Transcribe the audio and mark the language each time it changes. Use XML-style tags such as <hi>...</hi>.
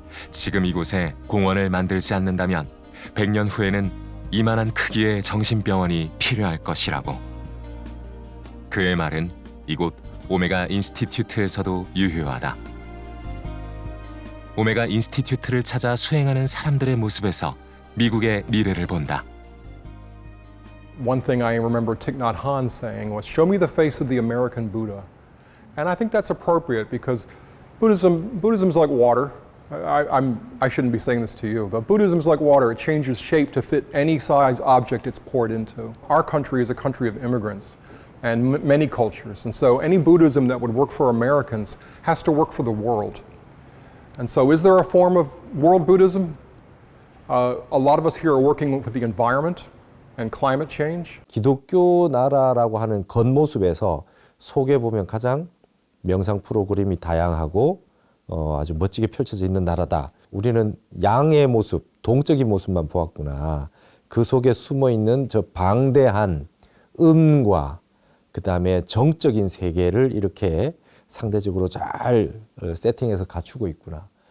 <ko>지금 이곳에 공원을 만들지 않는다면 100년 후에는 이만한 크기의 정신병원이 필요할 것이라고. 그의 말은 이곳 오메가 인스티튜트에서도 유효하다. 오메가 인스티튜트를 찾아 수행하는 사람들의 모습에서 미국의 미래를 본다.</ko> <en>One thing I remember Thich Nhat Hanh saying was, "Show me the face of the American Buddha." And I think that's appropriate because Buddhism's like water. I shouldn't be saying this to you, but Buddhism's like water. It changes shape to fit any size object it's poured into. Our country is a country of immigrants and many cultures. And so any Buddhism that would work for Americans has to work for the world. And so is there a form of world Buddhism? A lot of us here are working with the environment and climate change.</en> <ko>기독교 나라라고 하는 겉모습에서 속에 보면 가장 명상 프로그램이 다양하고 아주 멋지게 펼쳐져 있는 나라다. 우리는 양의 모습, 동적인 모습만 보았구나. 그 속에 숨어 있는 저 방대한 음과 그다음에 정적인 세계를 이렇게 상대적으로 잘 세팅해서 갖추고 있구나.</ko>